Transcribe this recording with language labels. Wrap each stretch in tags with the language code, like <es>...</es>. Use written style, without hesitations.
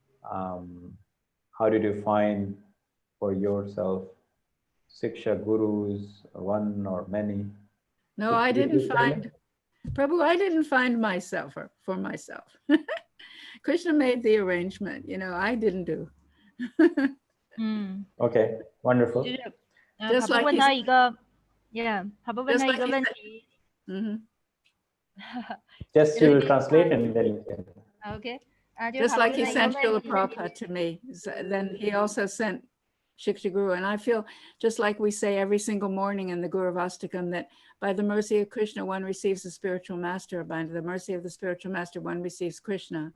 <en>How did you find for yourself Siksha Gurus, one or many? No, I didn't find, Prabhu, I didn't find myself for myself. Krishna made the arrangement, I didn't do. Okay, wonderful.</en> <zh>就是问他一个 他不问他一个问题。</zh> <en>Just you will translate and then you can. Okay. Just like he sent Srila Prabhupada to me, then he also sent Shiksha Guru. And I feel just like we say every single morning in the Guru Vastakam, that by the mercy of Krishna, one receives the spiritual master. By the mercy of the spiritual master, one receives Krishna.</en>